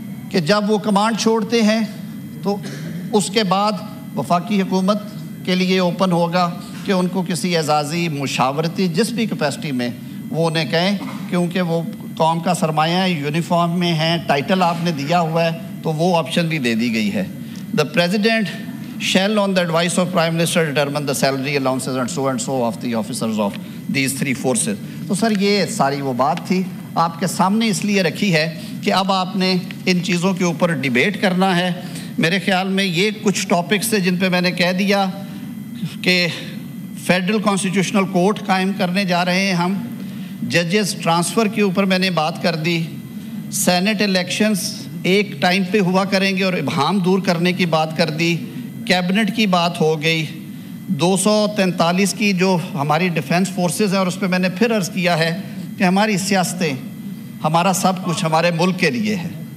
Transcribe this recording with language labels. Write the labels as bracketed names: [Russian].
[Urdu] کہ جب وہ کمانڈ چھوڑتے ہیں تو اس کے بعد وفاقی حکومت کے لیے اوپن ہوگا کہ ان کو کسی اعزازی مشاورتی جس بھی کیپیسٹی میں وہ انہیں کہیں، کیونکہ وہ قوم کا سرمایہ ہے، یونیفارم میں ہیں، ٹائٹل آپ نے دیا ہوا ہے، تو وہ آپشن بھی دے دی گئی ہے. [English] The president shall on the advice of Prime Minister determine the salary allowances and so of the officers of these 3 forces. [Urdu] تو سر یہ ساری وہ بات تھی، آپ کے سامنے اس لیے رکھی ہے کہ اب آپ نے ان چیزوں کے اوپر ڈیبیٹ کرنا ہے۔ میرے خیال میں یہ کچھ ٹاپکس ہیں جن پہ میں نے کہہ دیا کہ فیڈرل کانسٹیٹیوشنل کورٹ قائم کرنے جا رہے ہیں ہم، ججز ٹرانسفر کے اوپر میں نے بات کر دی، سینٹ الیکشنز ایک ٹائم پہ ہوا کریں گے اور ابہام دور کرنے کی بات کر دی، کیبنٹ کی بات ہو گئی، 243 کی جو ہماری ڈیفنس فورسز ہیں، اور اس پہ میں نے پھر عرض کیا ہے کہ ہماری سیاستیں، ہمارا سب کچھ ہمارے ملک کے لیے ہے،